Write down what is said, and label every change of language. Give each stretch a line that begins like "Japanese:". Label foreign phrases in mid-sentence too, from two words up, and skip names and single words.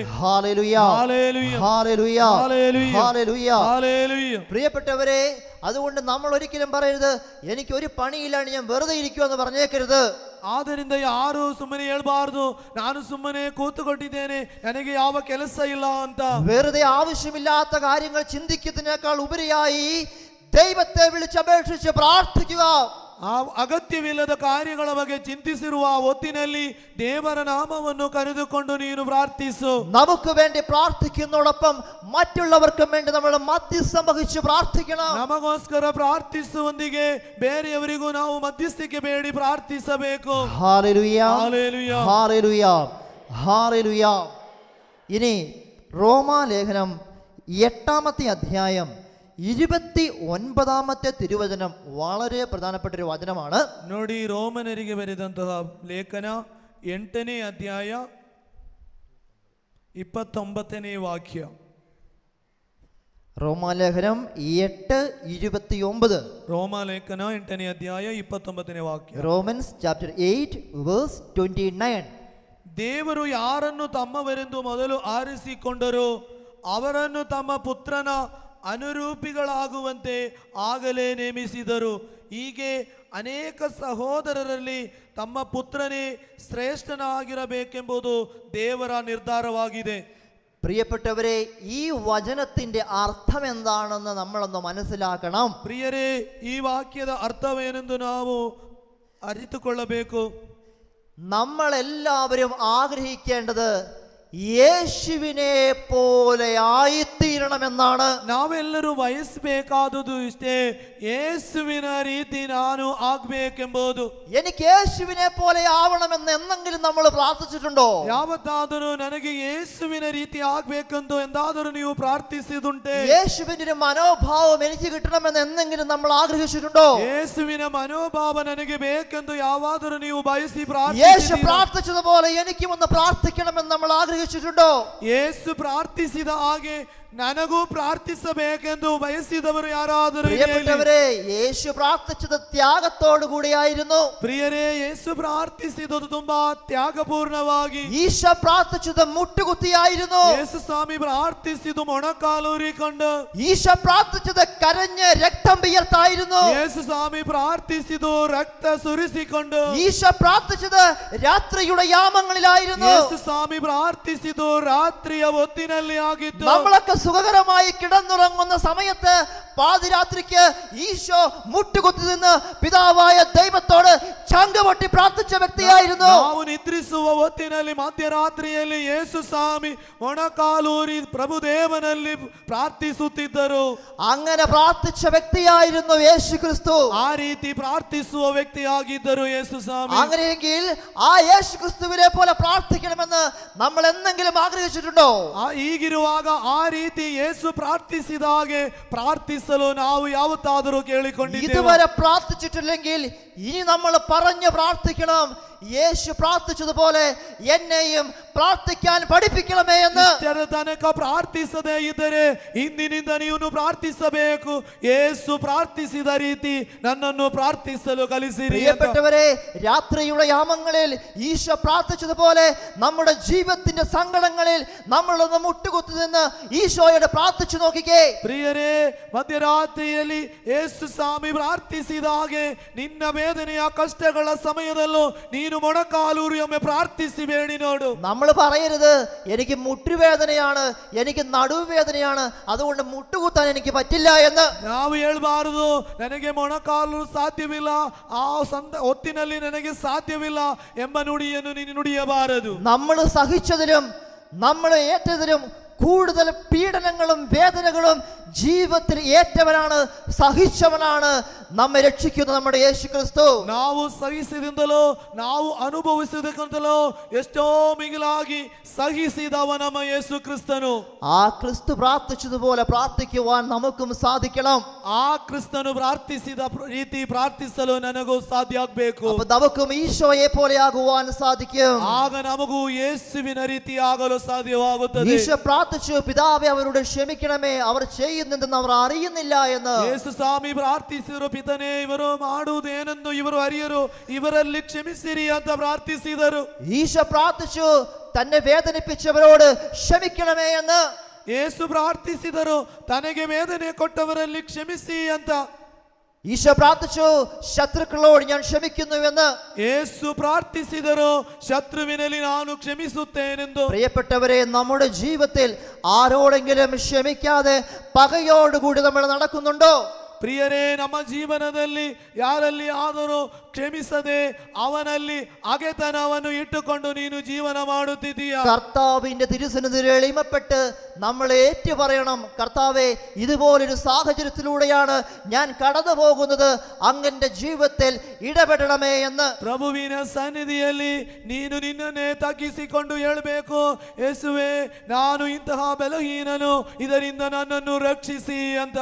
Malayalam: ഹല്ലേലൂയ, ഹല്ലേലൂയ, ഹല്ലേലൂയ, ഹല്ലേലൂയ, ഹല്ലേലൂയ. ഹല്ലേലൂയ. പ്രിയപ്പെട്ടവരെ, അതുകൊണ്ട് നമ്മൾ ഒരിക്കലും പറയരുത് എനിക്ക് ഒരു പണിയില്ലാണ്ട് ഞാൻ വെറുതെ ഇരിക്കുമെന്ന് പറഞ്ഞേക്കരുത്.
Kannada: ಆದ್ದರಿಂದ ಯಾರು ಸುಮ್ಮನೆ ಹೇಳ್ಬಾರ್ದು ನಾನು ಸುಮ್ಮನೆ ಕೂತುಕೊಂಡಿದ್ದೇನೆ, ನನಗೆ ಯಾವ ಕೆಲಸ ಇಲ್ಲ ಅಂತ.
Malayalam: വെറുതെ ആവശ്യമില്ലാത്ത കാര്യങ്ങൾ ചിന്തിക്കുന്നതിനേക്കാൾ ഉപരിയായി ദൈവത്തെ വിളിച്ചപേക്ഷിച്ച് പ്രാർത്ഥിക്കുക.
Kannada: ಆ ಅಗತ್ಯವಿಲ್ಲದ ಕಾರ್ಯಗಳ ಬಗ್ಗೆ ಚಿಂತಿಸಿರುವ ಹೊತ್ತಿನಲ್ಲಿ ದೇವರ ನಾಮವನ್ನು ಕರೆದುಕೊಂಡು ನೀನು ಪ್ರಾರ್ಥಿಸು.
Malayalam: നമുക്ക് വേണ്ടി പ്രാർത്ഥിക്കുന്നതോടൊപ്പം മറ്റുള്ളവർക്കും വേണ്ടി നമ്മൾ മധ്യസ്ഥം വഹിച്ച് പ്രാർത്ഥിക്കണം.
Kannada: ನಮಗೋಸ್ಕರ ಪ್ರಾರ್ಥಿಸುವೊಂದಿಗೆ ಬೇರೆಯವರಿಗೂ ನಾವು ಮಧ್ಯಸ್ಥಿಕೆ ಬೇಡಿ ಪ್ರಾರ್ಥಿಸಬೇಕು.
Malayalam: ഹല്ലേലൂയ, ഹല്ലേലൂയ, ഹല്ലേലൂയ, ഹല്ലേലൂയ. ഇനി റോമാലേഖനം 8-ാമത്തെ അധ്യായം 29-ാമത്തെ തിരുവചനം വളരെ പ്രധാനപ്പെട്ട ഒരു വചനമാണ്.
Kannada: ನೋಡಿ, ರೋಮನರಿಗೆ ಬರೆದಂತಹ ಲೇಖನ 8ನೇ ಅಧ್ಯಾಯ 29ನೇ ವಾಕ್ಯ.
Malayalam: റോമാലേഖനം 8:29.
Kannada: ರೋಮಲೇಖನ 8ನೇ ಅಧ್ಯಾಯ 29ನೇ ವಾಕ್ಯ.
English: Romans chapter 8 verse 29.
Kannada: ದೇವರು ಯಾರನ್ನು ತಮ್ಮವರೆಂದು ಮೊದಲು ಆರಿಸಿಕೊಂಡರೋ ಅವರನ್ನು ತಮ್ಮ ಪುತ್ರನ ಅನುರೂಪಿಗಳಾಗುವಂತೆ ಆಗಲೇ ನೇಮಿಸಿದರು. ಹೀಗೆ ಅನೇಕ ಸಹೋದರರಲ್ಲಿ ತಮ್ಮ ಪುತ್ರನೇ ಶ್ರೇಷ್ಠನಾಗಿರಬೇಕೆಂಬುದು ದೇವರ ನಿರ್ಧಾರವಾಗಿದೆ.
Malayalam: പ്രിയപ്പെട്ടവരെ, ഈ വചനത്തിന്റെ അർത്ഥം എന്താണെന്ന് നമ്മളൊന്ന് മനസ്സിലാക്കണം.
Kannada: ಪ್ರಿಯರೇ, ಈ ವಾಕ್ಯದ ಅರ್ಥವೇನೆಂದು ನಾವು ಅರಿತುಕೊಳ್ಳಬೇಕು.
Malayalam: നമ്മളെല്ലാവരും ആഗ്രഹിക്കേണ്ടത് യേശുവിനെ പോലെ ആയിത്തീരണമെന്നാണ്.
Kannada: ನಾವೆಲ್ಲರೂ ಬಯಸಬೇಕಾದುದು ಇಷ್ಟೇ, ಯೇಸುವಿನ ರೀತಿ ನಾನು ಆಗ್ಬೇಕೆಂಬುದು.
Malayalam: എനിക്ക് യേശുവിനെ പോലെ ആവണമെന്ന് എന്നെങ്കിലും നമ്മൾ പ്രാർത്ഥിച്ചിട്ടുണ്ടോ?
Kannada: ಯಾವತ್ತಾದರೂ ನನಗೆ ಯೇಸುವಿನ ರೀತಿ ಆಗ್ಬೇಕೆಂದು ಎಂದಾದರೂ ನೀವು ಪ್ರಾರ್ಥಿಸಿದುಂಟೆ?
Malayalam: യേശുവിന്റെ ഒരു മനോഭാവം എനിക്ക് കിട്ടണമെന്ന് എന്നെങ്കിലും നമ്മൾ ആഗ്രഹിച്ചിട്ടുണ്ടോ?
Kannada: ಯೇಸುವಿನ ಮನೋಭಾವ ನನಗೆ ಬೇಕೆಂದು ಯಾವಾದರೂ ನೀವು ಬಯಸಿ
Malayalam: യേശു പ്രാർത്ഥിച്ചതുപോലെ എനിക്കും ഒന്ന് പ്രാർത്ഥിക്കണമെന്ന് നമ്മൾ ആഗ്രഹിച്ചിട്ടുണ്ടോ?
Kannada: ಯೇಸು ಪ್ರಾರ್ಥಿಸಿದ ಹಾಗೆ ನನಗೂ ಪ್ರಾರ್ಥಿಸಬೇಕೆಂದು ಬಯಸಿದವರು ಯಾರಾದರೂ?
Malayalam: പ്രിയപ്പെട്ടവരെ, യേശു പ്രാർത്ഥിച്ചത് ത്യാഗത്തോടു കൂടിയായിരുന്നു.
Kannada: ಪ್ರಿಯರೇ, ಯೇಸು ಪ್ರಾರ್ಥಿಸಿದುದು ತುಂಬಾ ತ್ಯಾಗಪೂರ್ಣವಾಗಿ.
Malayalam: ഈശോ പ്രാർത്ഥിച്ചത് മുട്ടുകുത്തിയായിരുന്നു.
Kannada: ಯೇಸು ಸ್ವಾಮಿ ಪ್ರಾರ್ಥಿಸಿದು ಮೊಣಕಾಲೂರಿಕೊಂಡು.
Malayalam: ഈശോ പ്രാർത്ഥിച്ചത് കരഞ്ഞ് രക്തം വിയർത്തായിരുന്നു.
Kannada: ಯೇಸು ಸ್ವಾಮಿ ಪ್ರಾರ್ಥಿಸಿದು ರಕ್ತ ಸುರಿಸಿಕೊಂಡು.
Malayalam: ഈശോ പ്രാർത്ഥിച്ചത് രാത്രിയുടെ യാമങ്ങളിലായിരുന്നു.
Kannada: ಯೇಸು ಸ್ವಾಮಿ ಪ್ರಾರ್ಥಿಸಿದು ರಾತ್ರಿಯ ಹೊತ್ತಿನಲ್ಲಿ ಆಗಿತ್ತು.
Malayalam: നമ്മളൊക്കെ സുഖകരമായി കിടന്നുറങ്ങുന്ന സമയത്ത് പാതിരാത്രിക്ക് ഈശോ മുട്ടുകുത്തി നിന്ന് പിതാവായ ദൈവത്തോട് ചങ്കുപൊട്ടി പ്രാർത്ഥിച്ച വ്യക്തിയായിരുന്നു.
Kannada: ನಾವು ನಿದ್ರಿಸುವ ಹೊತ್ತಿನಲ್ಲಿ ಮಧ್ಯರಾತ್ರಿಯಲ್ಲಿ ಯೇಸು ಸ್ವಾಮಿ ಮೊಣಕಾಲೂರಿ ಪ್ರಭುದೇವನಲ್ಲಿ ಪ್ರಾರ್ಥಿಸುತ್ತಿದ್ದರು.
Malayalam: അങ്ങനെ പ്രാർത്ഥിച്ച വ്യക്തിയായിരുന്നു യേശു ക്രിസ്തു.
Kannada: ಆ ರೀತಿ ಪ್ರಾರ್ಥಿಸುವ ವ್ಯಕ್ತಿಯಾಗಿದ್ದರು ಯೇಸು ಸ್ವಾಮಿ.
Malayalam: അങ്ങനെയെങ്കിൽ ആ യേശു ക്രിസ്തുവിനെ പോലെ പ്രാർത്ഥിക്കണമെന്ന് നമ്മൾ എന്തെങ്കിലും ആഗ്രഹിച്ചിട്ടുണ്ടോ?
Kannada: ಹೀಗಿರುವಾಗ ಆ ರೀತಿ ಯೇಸು ಪ್ರಾರ್ಥಿಸಿದ ಹಾಗೆ ಪ್ರಾರ್ಥಿಸಲು ನಾವು ಯಾವತ್ತಾದರೂ ಕೇಳಿಕೊಂಡಿದ್ದೇವೆ?
Malayalam: ഇതുവരെ പ്രാർത്ഥിച്ചിട്ടില്ലെങ്കിൽ ഇനി നമ്മൾ പറഞ്ഞു പ്രാർത്ഥിക്കണം, യേശു പ്രാർത്ഥിച്ചതുപോലെ എന്നെയും പ്രാർത്ഥിക്കാൻ പഠിപ്പിക്കണമേ എന്ന്.
Kannada: ಇಷ್ಟರ ತನಕ ಪ್ರಾರ್ಥಿಸದೇ ಇದ್ದರೆ ಇಂದಿನಿಂದ ನೀನು ಪ್ರಾರ್ಥಿಸಬೇಕು. ಯೇಸು ಪ್ರಾರ್ಥಿಸಿದ ರೀತಿ ನನ್ನನ್ನು ಪ್ರಾರ್ಥಿಸಲು ಕಲಿಸಿರಿ.
Malayalam: പ്രിയപ്പെട്ടവരെ, രാത്രിയുടെ യാമങ്ങളിൽ ഈശോ പ്രാർത്ഥിച്ചതുപോലെ നമ്മുടെ ജീവിതത്തിന്റെ സങ്കടങ്ങളിൽ നമ്മളൊന്ന് മുട്ടുകുത്തി നിന്ന് ഈശോയോട് പ്രാർത്ഥിച്ചു നോക്കിക്കേ.
Kannada: ಪ್ರಿಯರೇ, ಮಧ್ಯರಾತ್ರಿಯಲ್ಲಿ ಯೇಸು ಸ್ವಾಮಿ ಪ್ರಾರ್ಥಿಸಿದ ಹಾಗೆ ನಿನ್ನ ವೇದನೆಯ ಕಷ್ಟಗಳ ಸಮಯದಲ್ಲೂ ನೀನು ಮೊಣಕಾಲೂರಿ ಒಮ್ಮೆ ಪ್ರಾರ್ಥಿಸಿ ಬೇಡಿ ನೋಡು.
Malayalam: നമ്മൾ പറയരുത് എനിക്ക് മുട്ടുവേദനയാണ്, എനിക്ക് നടുവേദനയാണ്, അതുകൊണ്ട് മുട്ടുകുത്താൻ എനിക്ക് പറ്റില്ല എന്ന്.
Kannada: ನಾವು ಹೇಳ್ಬಾರದು ನನಗೆ ಮೊಣಕಾಲು ಸಾಧ್ಯವಿಲ್ಲ, ಆ ಹೊತ್ತಿನಲ್ಲಿ ನನಗೆ ಸಾಧ್ಯವಿಲ್ಲ ಎಂಬ ನುಡಿಯನ್ನು ನೀನು ನುಡಿಯಬಾರದು.
Malayalam: നമ്മൾ സഹിച്ചതിലും നമ്മൾ ഏറ്റതിലും കൂടുതൽ പീഡനങ്ങളും വേദനകളും ജീവിതത്തിൽ ഏറ്റവനാണ്, സഹിച്ചവനാണ് നമ്മെ രക്ഷിക്കുന്ന നമ്മുടെ യേശു ക്രിസ്തു.
Kannada: ನಾವು ಸಹಿಸಿದಿಂದಲೋ ನಾವು ಅನುಭವಿಸಿದಕ್ಕಿಂತಲೋ ಎಷ್ಟೋ ಮಿಗಿಲಾಗಿ ಸಹಿಸಿದವ ನಮ್ಮ ಯೇಸು ಕ್ರಿಸ್ತನು.
Malayalam: ആ ക്രിസ്തു പ്രാർത്ഥിച്ചതുപോലെ പ്രാർത്ഥിക്കുവാൻ നമുക്കും സാധിക്കണം.
Kannada: ಆ ಕ್ರಿಸ್ತನು ಪ್ರಾರ್ಥಿಸಿದ ರೀತಿ ಪ್ರಾರ್ಥಿಸಲು ನನಗೂ ಸಾಧ್ಯ ಆಗಬೇಕು.
Malayalam: അപ്പൊ നമുക്കും ഈശോയെ പോലെയാകുവാൻ സാധിക്കും.
Kannada: ಆಗ ನಮಗೂ ಯೇಸುವಿನ ರೀತಿ ಆಗಲು ಸಾಧ್ಯವಾಗುತ್ತದೆ.
Malayalam: ഈശോ പ്രാർത്ഥിച്ചു, പിതാവേ അവരോട് ക്ഷമിക്കണമേ, അവർ ചെയ്യുന്നതെന്ന് അവർ അറിയുന്നില്ല എന്ന്.
Kannada: ಯೇಸು ಸ್ವಾಮಿ ಪ್ರಾರ್ಥಿಸಿದರು, ಪಿತನೇ ಇವರು ಮಾಡುವುದೇನೆಂದು ಇವರು ಅರಿಯರು, ಇವರಲ್ಲಿ ಕ್ಷಮಿಸಿರಿ ಅಂತ ಪ್ರಾರ್ಥಿಸಿದರು.
Malayalam: ഈശോ പ്രാർത്ഥിച്ചു തന്നെ വേദനിപ്പിച്ചവരോട് ക്ഷമിക്കണമേ എന്ന്.
Kannada: ಯೇಸು ಪ್ರಾರ್ಥಿಸಿದರು, ತನಗೆ ವೇದನೆ ಕೊಟ್ಟವರಲ್ಲಿ ಕ್ಷಮಿಸಿ ಅಂತ.
Malayalam: ഈശോ പ്രാർത്ഥിച്ചു ശത്രുക്കളോട് ഞാൻ ക്ഷമിക്കുന്നുവെന്ന്.
Kannada: ಯೇಸು ಪ್ರಾರ್ಥಿಸಿದರು, ಶತ್ರುವಿನಲ್ಲಿ ನಾನು ಕ್ಷಮಿಸುತ್ತೇನೆಂದು.
Malayalam: പ്രിയപ്പെട്ടവരെ, നമ്മുടെ ജീവിതത്തിൽ ആരോടെങ്കിലും ക്ഷമിക്കാതെ പകയോടുകൂടി നമ്മൾ നടക്കുന്നുണ്ടോ?
Kannada: ಪ್ರಿಯರೇ, ನಮ್ಮ ಜೀವನದಲ್ಲಿ ಯಾರಲ್ಲಿ ಆದರೂ ಕ್ಷಮಿಸದೆ ಅವನಲ್ಲಿ ಹಗೆತನವನ್ನು ಇಟ್ಟುಕೊಂಡು ನೀನು ಜೀವನ ಮಾಡುತ್ತಿದ್ದೀಯಾ?
Malayalam: കർത്താവിന്റെ തിരുസന്നിധിയിൽ എളിമപ്പെട്ട് നമ്മൾ ഏറ്റു പറയണം, കർത്താവേ, ഇതുപോലൊരു സാഹചര്യത്തിലൂടെയാണ് ഞാൻ കടന്നു പോകുന്നത്, അങ്ങന്റെ ജീവിതത്തിൽ ഇടപെടണമേ എന്ന്.
Kannada: ಪ್ರಭುವಿನ ಸನ್ನಿಧಿಯಲ್ಲಿ ನೀನು ನಿನ್ನನ್ನೇ ತಗ್ಗಿಸಿಕೊಂಡು ಹೇಳಬೇಕು, ಯೇಸುವೇ, ನಾನು ಇಂತಹ ಬಲಹೀನನು, ಇದರಿಂದ ನನ್ನನ್ನು ರಕ್ಷಿಸಿ ಅಂತ.